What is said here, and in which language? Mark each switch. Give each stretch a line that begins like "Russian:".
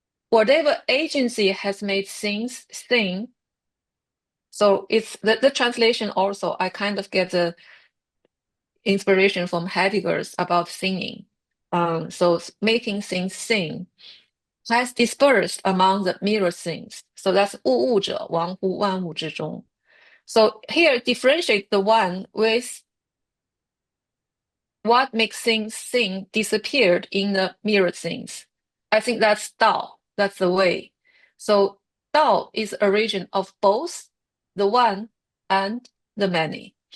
English: Whatever agency has made things thing. So it's the translation also, I kind of get inspiration from Heidegger's about singing. So making things sing has dispersed among the mirror things. So that's
Chinese: 物物者亡乎万物之中.
English: So here differentiate the one with what makes things sing disappeared in the mirror things. I think that's Dao. That's the way. So Dao is origin of both the one and the many.